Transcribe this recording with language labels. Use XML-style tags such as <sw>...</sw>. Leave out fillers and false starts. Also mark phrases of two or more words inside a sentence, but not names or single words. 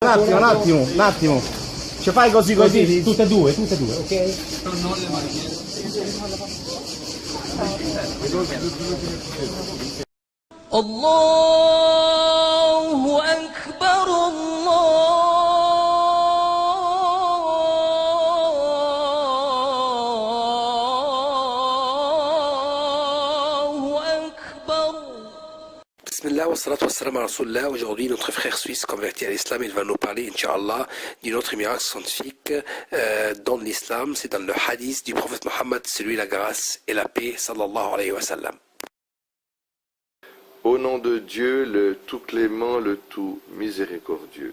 <it>Un attimo. Ci fai così. Tutte e due, ok?</it> <ar>الله أكبر الله أكبر. بسم الله، والصلاة والسلام à Rasulullah.</ar> <fr>Aujourd'hui, notre frère suisse converti à l'islam, il va nous parler, Inch'Allah, d'une autre miracle scientifique dans l'islam. C'est dans le hadith du prophète Mohammed, c'est lui la grâce et la paix,</fr> <ar>صلى الله عليه وسلم.</ar> <fr>Au nom de Dieu, le tout clément, le tout miséricordieux.</fr>